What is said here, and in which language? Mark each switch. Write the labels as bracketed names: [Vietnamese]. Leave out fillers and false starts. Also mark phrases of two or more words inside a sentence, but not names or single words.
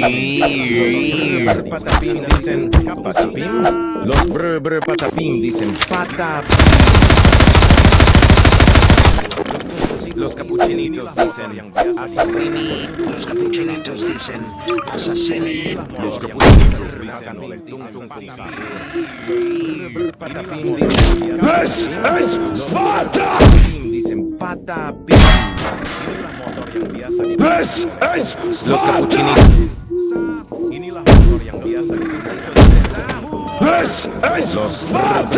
[Spanish] Patapim dicen patapim. Los brr patapim dicen patapim. Los capuchinitos dicen asesini. Los capuchinitos dicen asesini. Los capuchinitos dicen oleh tung tung tung sahur. Patapim dicen [English] This is Sparta! [Spanish] dicen patapim. [Indonesian] inilah motor yang biasa di [English] This is [Spanish] Los [English] Sparta! [Spanish] capuchinitos. [Indonesian] inilah motor yang biasa [English] This is Sparta!